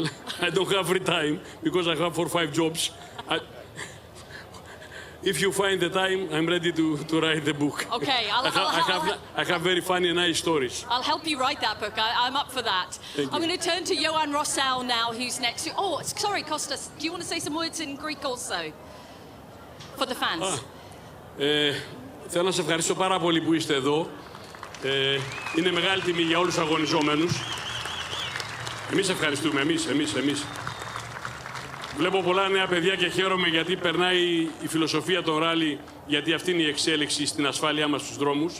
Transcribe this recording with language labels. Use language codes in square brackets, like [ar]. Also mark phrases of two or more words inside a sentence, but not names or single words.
[en] I don't have free time because I have 4 or 5 jobs. If you find the time, I'm ready to write the book. Okay, I have very funny and nice stories. I'll help you write that book. I'm up for that. I'm going to turn to Johan Rossell now, who's next to... Oh, sorry, Kostas. Do you want to say some words in Greek also? For the fans. [el] Θέλω να σας ευχαριστώ πάρα πολύ που είστε εδώ. Είναι μεγάλη τιμή για όλους τους αγωνιζόμενους. Εμείς ευχαριστούμε, εμείς. Βλέπω πολλά νέα παιδιά και χαίρομαι γιατί περνάει η φιλοσοφία των ράλι γιατί αυτή είναι η εξέλιξη στην ασφάλειά μας στους δρόμους.